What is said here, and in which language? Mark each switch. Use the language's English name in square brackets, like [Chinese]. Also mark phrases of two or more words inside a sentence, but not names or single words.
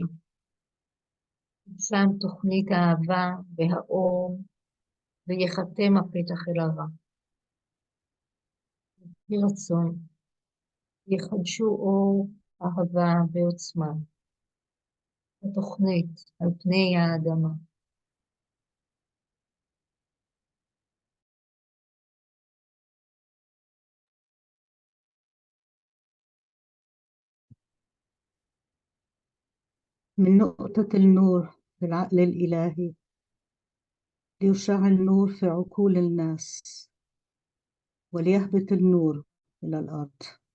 [Hebrew] שם תוכנית האהבה והאור, ויחתם הפתח אל הרע. יהי רצון, יחדשו אור, אהבה ועוצמה. התוכנית על פני האדמה. [Arabic] من نقطة النور في العقل الإلهي ليشع النور في عقول الناس وليهبط النور إلى الأرض.